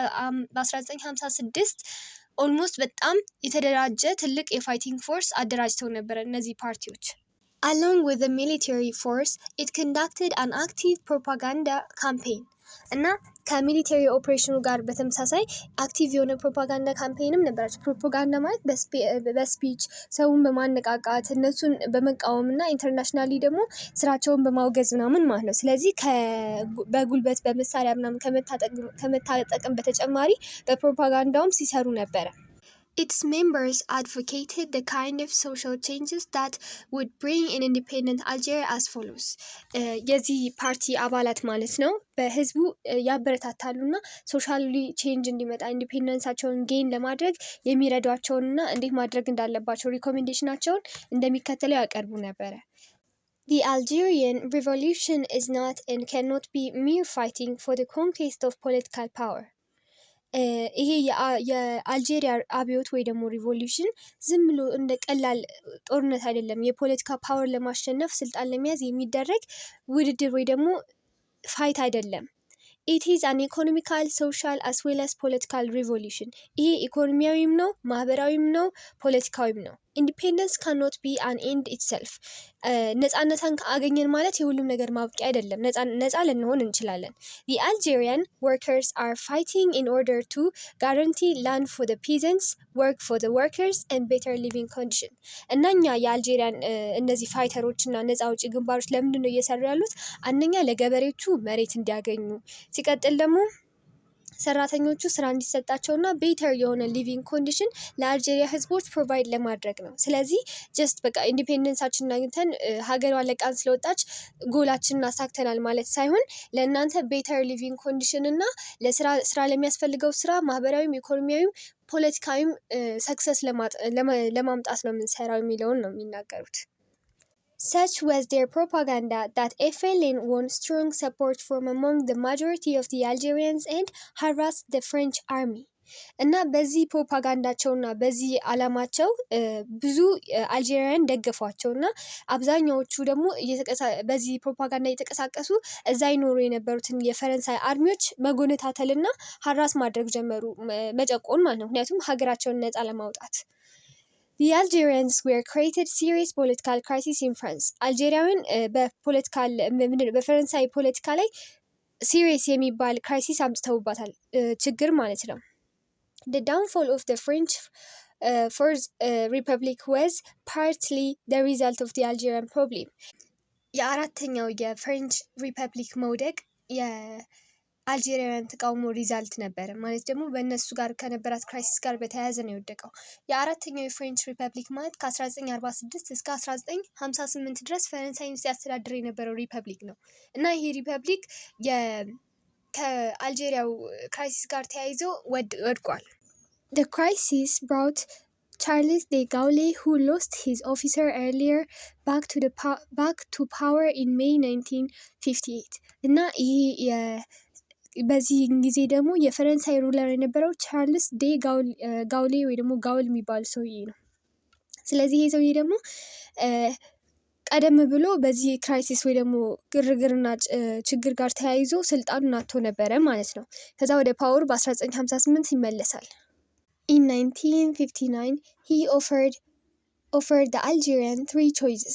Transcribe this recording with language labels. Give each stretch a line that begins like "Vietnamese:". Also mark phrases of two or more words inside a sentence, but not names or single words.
Amharic: በ1956 ኦልሞስት በጣም የተደራጀ ትልቅ የፋይቲንግ ፎርስ አደራጅተው ነበረ እነዚህ ፓርቲዎች።
English: Along with the military force, it conducted an active propaganda campaign.
Amharic: እና ከሚሊተሪ ኦፕሬሽኑ ጋር በተመሳሳይ አክቲቭ የሆነ ፕሮፓጋንዳ ካምፔይንም ነበራቸው። ፕሮፓጋንዳ ማለት በስፒች ሰውን በማነቃቃት እነሱን በመቃወም እና ኢንተርናሽናሊ ደግሞ ስራቸውን በማውገዝ ምናምን ማለት ነው። ስለዚህ በጉልበት በመሳሪያ ምናምን ከመታጠቅም በተጨማሪ በፕሮፓጋንዳውም ሲሰሩ ነበረ።
English: Its members advocated the kind of social changes that would bring an independent Algeria as follows.
Amharic: የዚህ ፓርቲ አባላት ማለት ነው በህዝቡ ያበረታታሉና
English: socially change
Amharic: እንዲመጣ ኢንዲፔንደንሳቸውን ጌን ለማድረግ የሚረዷቸውንና እንዴት ማድረግ እንዳለባቸው ሪኮሜንዴሽናቸውን እንደሚከተለው ያቀርቡ ነበረ።
English: The Algerian revolution is not and cannot be mere fighting for the conquest of political power.
Amharic: ይሄ የአልጄሪያ አብዮት ወይ ደግሞ ሪቮሉሽን ዝም ብሎ እንደ ቀላል ጦርነት አይደለም። የፖለቲካ ፓወር ለማሸነፍ ስልጣን ለመያዝ የሚደረግ ውድድር ወይ ደግሞ ፋይት አይደለም።
English: It is an economical, social as well as political revolution.
Amharic: ይሄ ኢኮኖሚያዊም ነው፣ ማህበራዊም ነው፣ ፖለቲካዊም ነው።
English: Independence cannot be an end itself.
Amharic: ነፃነትን አገኘን ማለት የሁሉም ነገር ማብቂያ አይደለም። ነፃ ልንሆን እንችላለን።
English: The Algerian workers are fighting in order to guarantee land for the peasants, work for the workers and better living condition.
Amharic: እና እኛ የአልጄሪያን እነዚህ ፋይተሮች እና ነፃ አውጪ ግንባሮች ለምንድን ነው እየሰሩ ያሉት? አንደኛ ለገበሬዎቹ መሬት እንዲያገኙ፣ ሲቀጥል ደግሞ ሰራተኞቹ ስራ እንዲሰጣቸውና ቤተር የሆነ
English: living condition
Amharic: ለአልጄሪያ ህዝቦች ፕሮቫይድ ለማድረግ ነው። ስለዚህ ጀስት በቃ ኢንዲፔንደንሳችንን አግኝተን ሀገሯ ለቃን ስለወጣች ጎላችንን አሳክተናል ማለት ሳይሆን ለእናንተ
English: better living condition
Amharic: እና ለስራ ለሚያስፈልገው ስራ ማህበራዊም፣ ኢኮኖሚያዊም፣ ፖለቲካዊም ሰክሰስ ለማምጣት ነው የምንሰራው የሚለውን ነው የሚናገሩት።
English: Such was their propaganda that FLN won strong support from among the majority of the Algerians and harassed the French army.
Amharic: እና በዚህ ፕሮፓጋንዳቸውና በዚህ አላማቸው ብዙ አልጄሪያን ደገፏቸውና አብዛኛዎቹ ደግሞ በዚህ ፕሮፓጋንዳ እየተቀሳቀሱ እዛ ይኖሩ የነበሩትን የፈረንሳይ አርሚዎች መጎነታተልና ሀራስ ማድረግ ጀመሩ፣ መጨቆን ማለት ነው። ምክንያቱም ሀገራቸውን ነፃ ለማውጣት።
English: The Algerians were created serious political crisis in France.
Amharic: አልጄሪያውያን በፈረንሳይ ፖለቲካ ላይ ሲሪየስ የሚባል ክራይሲስ አምጥተውባታል፣ ችግር ማለት ነው።
English: The downfall of the French Fourth Republic was partly the result of the Algerian problem.
Amharic: የአራተኛው የፍሬንች ሪፐብሊክ መውደቅ የአልጄሪያን ተቃውሞ ሪዛልት ነበረ። ማለት ደግሞ በእነሱ ጋር ከነበራት ክራይሲስ ጋር በተያያዘ ነው የወደቀው። የአራተኛው የፍሬንች ሪፐብሊክ ማለት ከ1946 እስከ 1958 ድረስ ፈረንሳይን ሲያስተዳድር የነበረው ሪፐብሊክ ነው እና ይሄ ሪፐብሊክ ከአልጄሪያው ክራይሲስ ጋር ተያይዞ ወድቋል።
English: The crisis brought Charles de Gaulle, who lost his officer earlier, back to power in May 1958.
Amharic: እና ይሄ በዚህ ጊዜ ደግሞ የፈረንሳይ ሩለር የነበረው ቻርልስ ዴ ጋውሌ ወይ ደግሞ ጋውል የሚባል ሰውዬ ነው። ስለዚህ ይሄ ሰውዬ ደግሞ ቀደም ብሎ በዚህ ክራይሲስ ወይ ደግሞ ግርግርና ችግር ጋር ተያይዞ ስልጣኑን አጥቶ ነበረ ማለት ነው። ከዛ ወደ ፓወር በ1958 ይመለሳል።
English: In 1959 he offered the Algerian three choices.